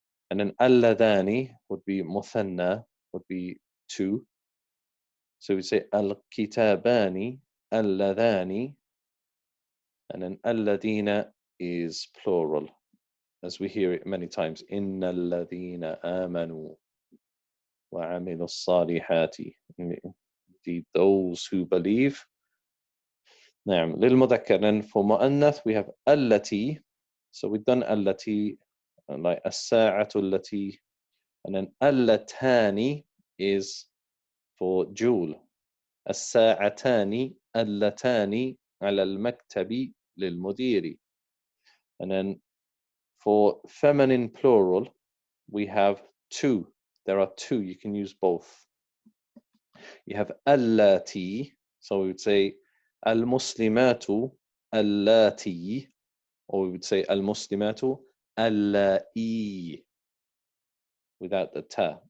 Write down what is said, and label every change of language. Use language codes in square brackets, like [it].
[en] And then alladhani would be muthanna, would be two. So we say al-kitabani, alladhani, And then الذين is plural, as we hear it many times. [ar] إن الذين آمنوا وعملوا الصالحات. [en] Indeed, those who believe. [ar] نعم. للمذكر. [en] And for مؤنث we have التي. So we've done التي, like [ar] الساعة التي. [en] And then اللتان is for Jewel. [ar] الساعتان اللتان على المكتب للمدير. [en] And then for feminine plural, we have two. There are two. You can use both. You have allati. So we would say [ar] al-muslimatu allati. [en] Or we would say [ar] al-muslimatu allai. [en] Without the ta.